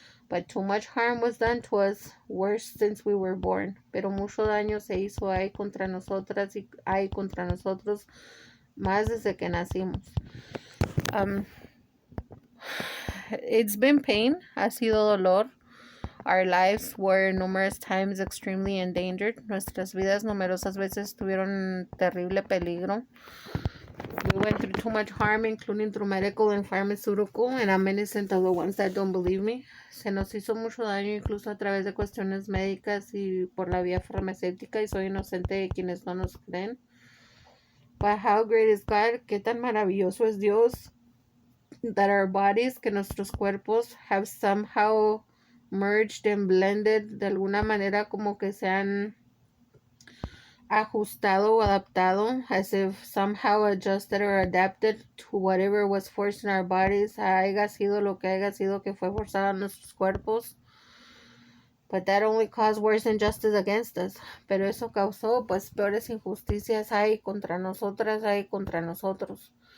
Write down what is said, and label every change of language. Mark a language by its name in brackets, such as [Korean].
[English] But too much harm was done to us, worse since we were born. [Spanish] Pero mucho daño se hizo ahí contra nosotras y ahí contra nosotros más desde que nacimos. [English] It's been pain, [Spanish] ha sido dolor. [English] Our lives were numerous times extremely endangered. [Spanish] Nuestras vidas numerosas veces tuvieron terrible peligro. [English] We went through too much harm, including through medical and pharmaceutical, and I'm innocent of the ones that don't believe me. [Spanish] Se nos hizo mucho daño incluso a través de cuestiones médicas y por la vía farmacéutica, y soy inocente de quienes no nos creen. [English] But how great is God? [Spanish] Qué tan maravilloso es Dios, [English] that our bodies, [Spanish] que nuestros cuerpos [English] have somehow merged and blended, [Spanish] de alguna manera como que se han ajustado o adaptado, [English] as if somehow adjusted or adapted to whatever was forced in our bodies, [Spanish] haya sido lo que haya sido que fue forzado en nuestros cuerpos. [English] But that only caused worse injustice against us. [Spanish] Pero eso causó pues peores injusticias hay contra nosotras, hay contra nosotros.